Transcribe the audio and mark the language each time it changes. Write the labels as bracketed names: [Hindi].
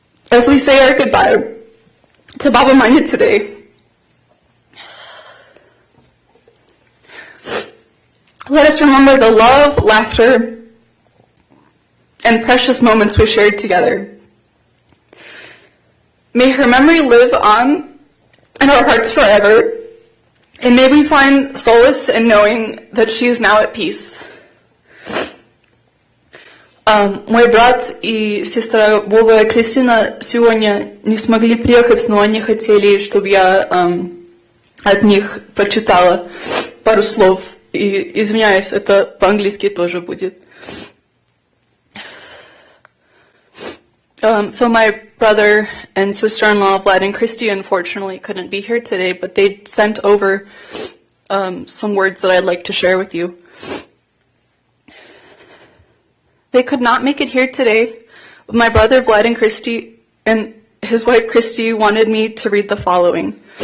[English] As we say our goodbye to Baba Manya today, let us remember the love, laughter, and precious moments we shared together. May her memory live on in our hearts forever, and may we find solace in knowing that she is now at peace. [Russian] Мой брат и сестра Вова и Кристина сегодня не смогли приехать, но они хотели, чтобы я от них прочитала пару слов. И извиняюсь, это по-английски тоже будет. [English] So my brother and sister-in-law, Vlad and Christy, unfortunately couldn't be here today, but they sent over some words that I'd like to share with you. They could not make it here today, but my brother Vlad and Christy and his wife Christy wanted me to read the following.